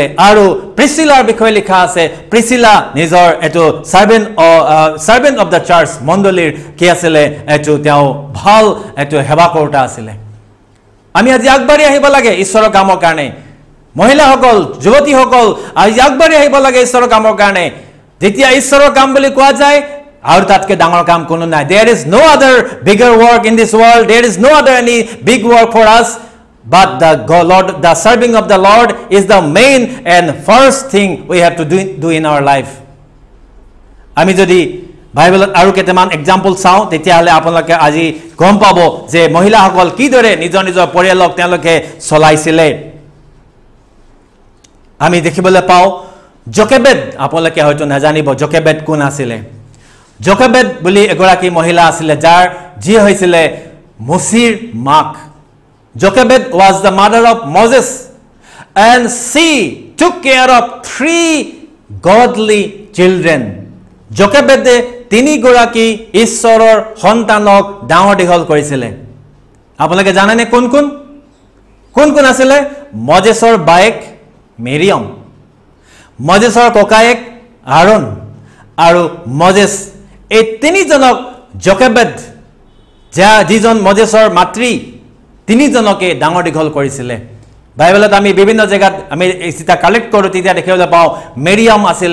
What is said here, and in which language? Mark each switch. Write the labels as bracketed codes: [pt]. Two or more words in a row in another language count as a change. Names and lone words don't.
[as] আৰু প্রিসিলাৰ বিষয়ে লিখা আছে প্রিসিলা নিজৰ এটো [en] servant of the church [as] মণ্ডলীৰ কি আছিল এটো তেওঁ ভাল এটো সেৱা কৰোতা আছিল আমি আজি আগবাঢ়ি আহিব লাগে ঈশ্বৰৰ কামৰ কাৰণে মহিলাসকল যুৱতীসকল আজি আগবাঢ়ি আহিব লাগে ঈশ্বৰৰ কামৰ কাৰণে যেতিয়া ঈশ্বৰৰ কাম বুলি কোৱা যায় আৰু তাতকে ডাঙৰ কাম কোনো নাই [en] there is no other bigger work in this world there is no other any big work for us but the serving of the Lord is the main and first thing we have to do in our life [as] আমি যদি বাইবেলত আৰু কেইটামান এক্সাম্পল চাওঁ তেতিয়াহলে আপোনালোকে আজি গম পাব যে মহিলাসকল কিদৰে নিজৰ নিজৰ পৰিয়ালক তেওঁলোকে চলাইছিলে আমি দেখিবলৈ পাওঁ জকেবেদ আপোনালোকে হয়তো নাজানিব জকেবেদ কোন আছিল জকেবেদ বুলি এগৰাকী মহিলা আছিল যাৰ যি হৈছিল মুছিৰ মাক জকেবেদ [en] was the mother of Moses and she took care of 3 godly children [as] জকেবেদে তিনিগৰাকী ঈশ্বৰৰ সন্তানক ডাঙৰ দীঘল কৰিছিল আপোনালোকে জানেনে কোন কোন আছিল মজেছৰ বায়েক মিৰিয়াম মজেছৰ ককায়েক আৰন আৰু মজেছ এই তিনিজনক জকেবেদ যিজন মজেছৰ মাতৃ তিনিজনকে ডাঙৰ দীঘল কৰিছিল বাইবেলত আমি বিভিন্ন জায়গাত আমি এটা কালেক্ট কৰো তেতিয়া দেখিবলৈ পাওঁ মিৰিয়াম আছিল